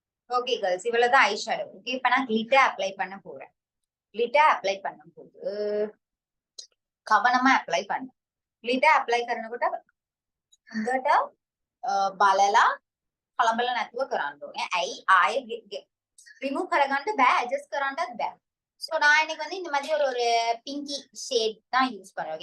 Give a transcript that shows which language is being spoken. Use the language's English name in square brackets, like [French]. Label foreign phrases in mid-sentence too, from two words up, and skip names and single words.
[English] okay girls, [Tamil] இவ்வளவுதான் [English] eye shadow. [Tamil] ஓகே, இப்ப நான் [English] glitter apply [Tamil] பண்ண போறேன். [English] glitter apply [Tamil] பண்ணும்போது கவனமா அப்ளை பண்ணு. [English] glitter apply [Sinhala] කරනකොට හොඳට බලලා කලබල නැතුව කරන්න ඕනේ. ඇයි ආයේ ரிமூவ் කරගන්න බෑ, அட்ஜஸ்ட் කරන්නත් බෑ. [Tamil] சோ நான் இன்னைக்கு வந்து இந்த மாதிரி ஒரு [English] pinky shade [Tamil] தான் யூஸ் பண்ணுவேன்.